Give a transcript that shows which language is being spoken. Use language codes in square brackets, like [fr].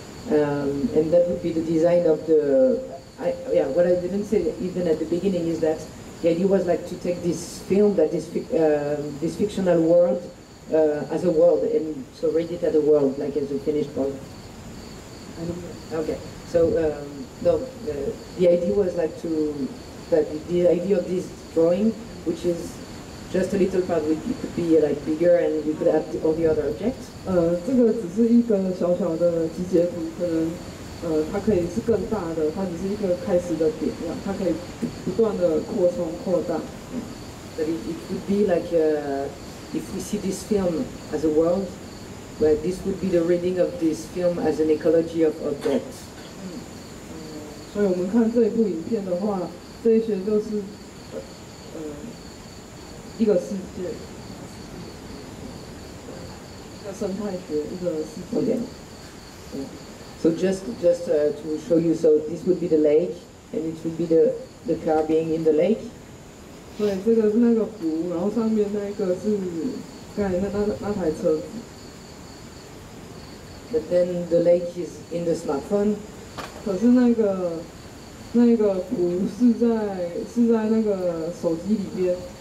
[en] And that would be the design of the. What I didn't say even at the beginning is that the idea was like to take this film, that this fictional world as a world, and so read it as a world, like as a finished product. Okay, so no, the idea was like the idea of this drawing, which is just a little part, it could be like bigger, and you could add all the other objects. [zh] 这个只是一个小小的集结图，可能它可以是更大的，它只是一个开始的点样，它可以不断的扩充扩大。 [en] But it would be like if we see this film as a world, well, this would be the reading of this film as an ecology of objects. [zh] 所以我们看这一部影片的话，这一些就是一个世界，一个生态学，一个世界。 [en] Okay. So just to show you, so this would be the lake, and it would be the car being in the lake. [zh] 所以这个是那个湖，然后上面那一个是刚才那台车子。 [en] But then the lake is in the smartphone. [zh] 可是那个湖是在那个手机里边。